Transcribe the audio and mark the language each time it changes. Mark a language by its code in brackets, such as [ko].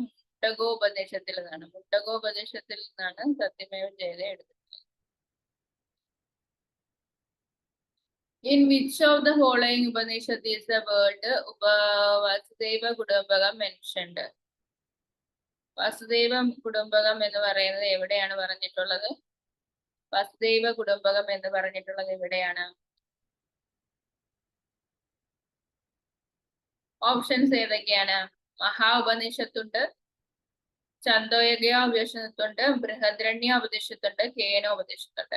[ml] മുണ്ടകോപദേശത്തിൽ നിന്നാണ്. മുണ്ടകോപദേശത്തിൽ നിന്നാണ് സത്യമേവ ജയതേ എടുത്തിട്ടുള്ളത്. [en] In which of the following Upanishad is the word Vasudeva Kudumbakam mentioned? [ml] വസുദേവ കുടുംബകം എന്ന് പറയുന്നത് എവിടെയാണ് പറഞ്ഞിട്ടുള്ളത്? വസുദേവ കുടുംബകം എന്ന് പറഞ്ഞിട്ടുള്ളത് എവിടെയാണ്? ഓപ്ഷൻസ് ഏതൊക്കെയാണ്? മഹാ ഉപനിഷത്തുണ്ട്, ചന്ദോയഗ ഉപനിഷത്തുണ്ട്, ബൃഹദ്രണ്യ ഉപനിഷത്തുണ്ട്, കേനോപനിഷത്തുണ്ട്.